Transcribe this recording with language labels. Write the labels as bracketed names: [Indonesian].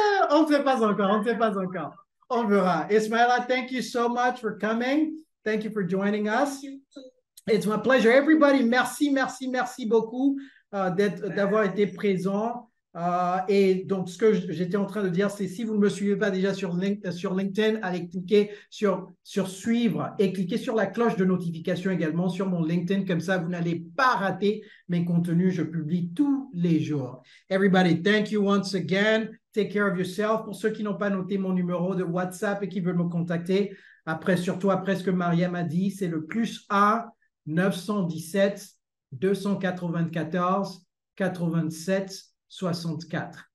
[French] On ne sait pas encore. On verra. Ismaïla, [English] thank you so much for coming. Thank you for joining us. It's my pleasure. [French] Everybody, merci beaucoup d'avoir été présent. Et donc, ce que j'étais en train de dire, c'est si vous ne me suivez pas déjà sur LinkedIn, allez cliquer sur suivre et cliquez sur la cloche de notification également sur mon LinkedIn. Comme ça, vous n'allez pas rater mes contenus. Je publie tous les jours. [English] Everybody, thank you once again. Take care of yourself. [French] Pour ceux qui n'ont pas noté mon numéro de WhatsApp et qui veulent me contacter, surtout après ce que Mariam a dit, c'est le +1 917 294 87 64.